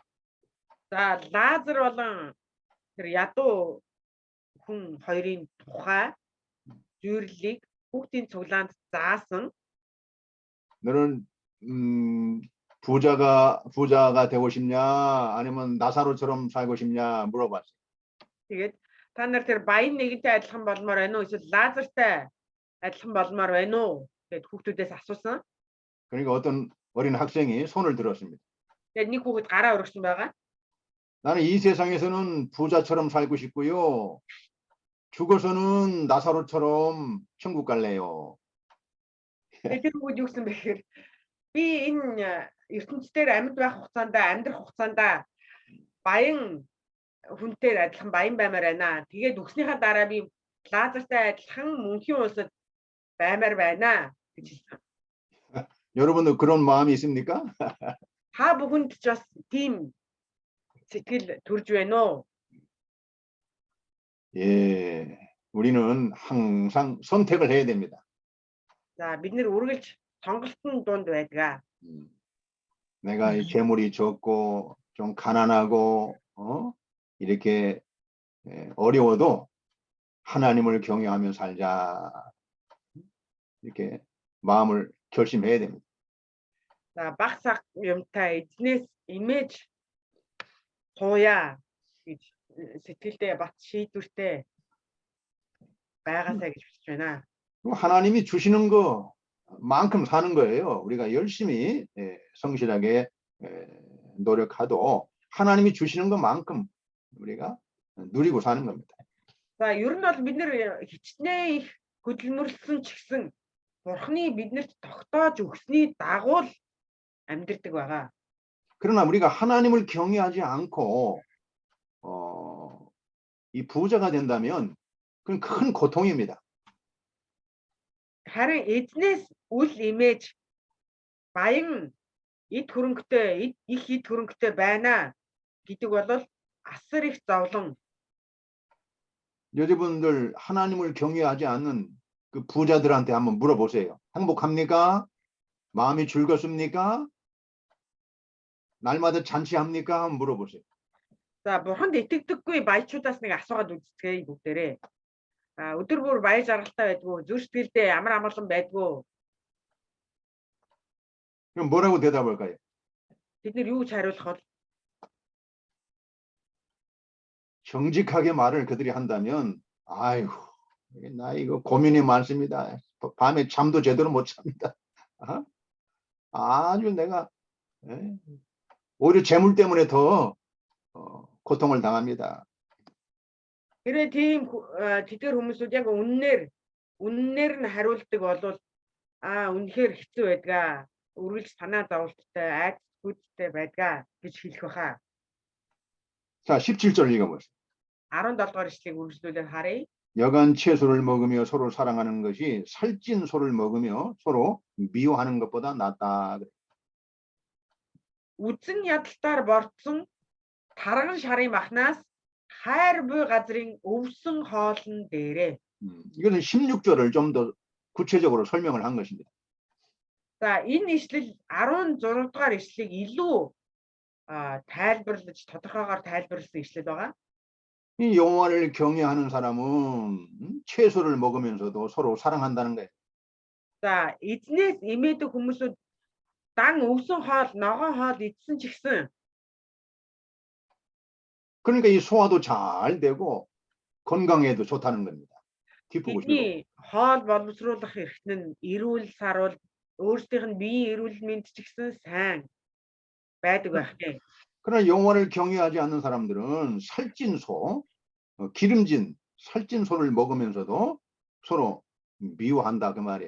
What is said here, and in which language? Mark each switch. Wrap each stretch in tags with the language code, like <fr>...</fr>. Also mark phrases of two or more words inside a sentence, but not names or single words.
<mn>За Лазар болон тэр ядуу хүн хоёрын тухай зүйрлийг хүүхдийн цуглаанд заасан.</mn> <ko>너는 부자가 되고 싶냐 아니면 나사로처럼 살고 싶냐 물어봤어요.</ko> <mn>Тэгээд та нар тэр баян нэгэнтэй адилхан болмоор байна уу? Эсвэл Лазартай адилхан болмоор байна уу? Гэд хүүхдүүдээс асуусан.</mn> <ko>그러니까 어떤 어린 학생이 손을 들었습니다.</ko> <mn>Тэгээд нэг хүүхэд гараа өргөсөн байгаа.</mn> <ko>나는 이 세상에서는 부자처럼 살고 싶고요. 죽어서는 나사로처럼 천국 갈래요.</ko> <mn>Тэгээд тэр хүүхэд юу гэсэн бэ гэхээр би энэ ертөнцийн амьд байх хугацаанд амьдрах хугацаанд баян хүнтэй адилхан баян баймаар байна. Тэгээд өгснийхаа дараа би Лазартай адилхан мөнхийн улсад баймаар байна гэж хэлсэн.</mn> <ko>여러분도 그런 마음이 있습니까?</ko> <mn>Та бүхэнд ч бас тийм сэтгэл төрж байна уу?</mn> <ko>예, 우리는 항상 선택을 해야 됩니다.</ko> <mn>За бид нэр үргэлж сонголтын дунд байдаг.</mn> <ko>내가 이 재물이 적고 좀 가난하고 이렇게 어려워도 하나님을 경외하며 살자 이렇게 마음을 결심해야 됩니다.</ko> <mn>За баг саг юмтай эзнээс имэж сууя гэж сэтгэлдээ бат шийдвэртэй байгаасаа гэж бичиж байна.</mn> <ko>하나님이 주시는 것만큼 사는 거예요. 우리가 열심히 성실하게 노력해도 하나님이 주시는 것만큼 우리가 누리고 사는 겁니다.</ko> <mn>За ер нь бол бид нэр хичнээн их хөдөлмөрлсөн ч гэсэн Бурхны биднэрт тогтоож өгсний дагуу л амьдардаг байгаа.</mn> <ko>그러나 우리가 하나님을 경외하지 않고 이 부자가 된다면 그건 큰 고통입니다.</ko> <mn>Харин эзнээс үл имэж баян эд хөрөнгөтэй их эд хөрөнгөтэй байна гэдэг бол асар их зовлон.</mn> <ko>여러분들 하나님을 경외하지 않는 그 부자들한테 한번 물어보세요. 행복합니까? 마음이 즐겁습니까? 날마다 잔치합니까? 한번 물어보세요.</ko> <mn>За бурханд итгэдэггүй баячуудаас нэг асуугаад үзтгээ бүгдээрээ. Өдөр бүр баяр жаргалтай байдгүй, зүр сэтгэлдээ амар амгалан байдгүй.</mn> <ko>그럼 뭐라고 대답할까요?</ko> <mn>Бид нэр юу гэж хариулах бол</mn> <ko>정직하게 말을 그들이 한다면 아이고 나 이거 고민이 많습니다. 밤에 잠도 제대로 못 잡니다. 아주 내가 오히려 재물 때문에 더 고통을 당합니다.</ko> <mn>тэрэ тийм тэдгэр хүмүүсүүд яг үннээр нь хариулдаг болвол үнэхээр хэцүү байдгаа. Үргэлж санаа зовлттой, айц хүчтэй байдгаа гэж хэлэх баха.</mn> <ko>자, 17절 읽어보세요.</ko> <mn>17 дугаар ишлэгийг үргэлжлүүлээд харъя.</mn> <ko>여간 채소를 먹으며 서로 사랑하는 것이 살찐 소를 먹으며 서로 미워하는 것보다 낫다.</ko> <mn>Үзэн ядалтаар борцсон тарган шарын махнаас хайр буй газрын өвсөн хоолн дээрээ.</mn> <ko>이것은 16절을 좀 더 구체적으로 설명을 한 것입니다.</ko> <mn>За энэ ишлэл 16 дугаар ишлэгийг илүү тайлбарлаж тодорхойгоор тайлбарласан ишлэл байгаа.</mn> <ko>이 여호와를 경외하는 사람은 채소를 먹으면서도 서로 사랑한다는 거예요.</ko> <mn>За эзнээс имээдэг хүмүүсүүд дан өвсөн хоол, ногоон хоол идсэн ч гэсэн</mn> <ko>그러니까 이 소화도 잘 되고 건강에도 좋다는 겁니다. 기쁘고 즐거워.</ko> <mn>бидний хоол боловсруулах эрхтэн нь эрүүл сарвал өөрсдийнх нь биеийн эрүүл мэнд ч гэсэн сайн байдаг байх нэ.</mn> <ko>그러나 여호와를 경외하지 않는 사람들은 살찐 소, 기름진 살찐 소를 먹으면서도 서로 미워한다 그 말이에요.</ko>